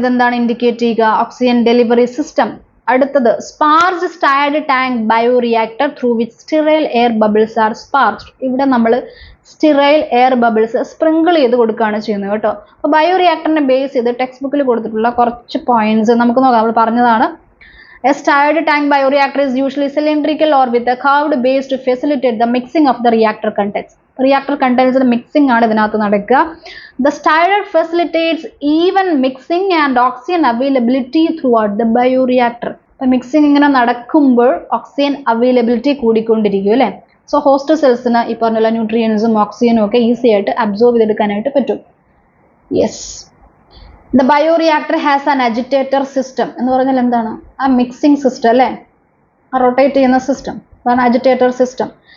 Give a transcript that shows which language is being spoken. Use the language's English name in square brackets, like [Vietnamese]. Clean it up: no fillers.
[Malayalam] ഇതെന്താണ് ഇൻഡിക്കേറ്റ് ചെയ്യുക? [English] Oxygen delivery system. അടുത്തത് sparge stirred tank bioreactor through which sterile air bubbles are sparged. [Malayalam] ഇവിടെ നമ്മൾ സ്റ്റെറൈൽ എയർ ബബിൾസ് സ്പ്രിങ്കിൾ ചെയ്ത് കൊടുക്കുകയാണ് ചെയ്യുന്നത് കേട്ടോ. അപ്പോൾ ബയോറിയാക്ടറിനെ ബേസ് ചെയ്ത് ടെക്സ്റ്റ് ബുക്കിൽ കൊടുത്തിട്ടുള്ള കുറച്ച് പോയിന്റ്സ് നമുക്ക് നോക്കാം. നമ്മൾ പറഞ്ഞതാണ്, [English] a stirred tank bioreactor is usually cylindrical or with a curved base to facilitate the mixing of the reactor contents. [Malayalam] Reactor contents mixing ആണ് ഇതിനകത്ത് നടക്കുക. [English] The stirrer facilitates even mixing and oxygen availability throughout the bioreactor. [Malayalam] Mixing ഇങ്ങനെ നടക്കുമ്പോൾ oxygen availability കൂടിക്കൊണ്ടിരിക്കും അല്ലേ. So host സെൽസിന് ഈ പറഞ്ഞ ന്യൂട്രിയൻസും ഓക്സിജനും ഒക്കെ ഈസി ആയിട്ട് അബ്സോർബ് ചെയ്തെടുക്കാനായിട്ട് പറ്റും. [English] yes, the bioreactor has an agitator system [Malayalam] എന്ന് പറഞ്ഞാൽ എന്താണ്? ആ മിക്സിംഗ് സിസ്റ്റം അല്ലേ, ആ റൊട്ടേറ്റ് ചെയ്യുന്ന സിസ്റ്റം, അതാണ് അജിറ്റേറ്റർ സിസ്റ്റം.